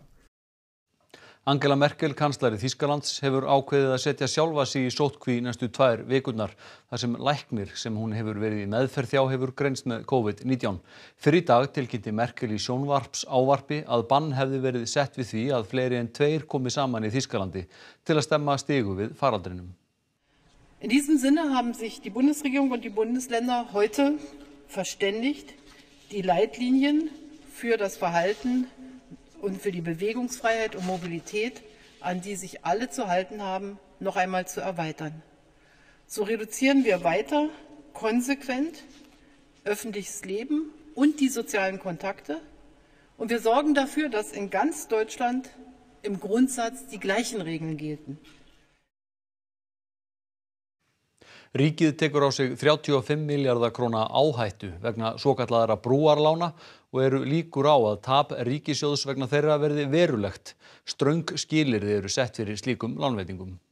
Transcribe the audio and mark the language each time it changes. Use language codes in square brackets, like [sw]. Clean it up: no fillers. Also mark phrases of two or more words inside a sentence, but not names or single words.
[is] Angela Merkel, kanslari Þýskalands, hefur ákveðið að setja sjálfa sig í sóttkví næstu 2 vikurnar, þar sem læknir sem hún hefur verið í meðferð hjá hefur greinst með COVID-19. Fyrr í dag tilkynnti Merkel í sjónvarpsávarpi að bann hefði verið sett við því að fleiri en 2 komi saman í Þýskalandi til að stemma stigu við faraldrinum. [de] In diesem Sinne haben sich die Bundesregierung und die Bundesländer heute verständigt, die Leitlinien für das Verhalten und für die Bewegungsfreiheit und Mobilität, an die sich alle zu halten haben, noch einmal zu erweitern. So reduzieren wir weiter konsequent öffentliches Leben und die sozialen Kontakte und wir sorgen dafür, dass in ganz Deutschland im Grundsatz die gleichen Regeln gelten. [is] Ríkið tekur á sig 35 milljarða króna áhættu vegna svokallaðra brúarlána og eru líkur á að tap ríkissjóðs vegna þeirra verði verulegt. Ströng skilyrði eru sett fyrir slíkum lánveitingum.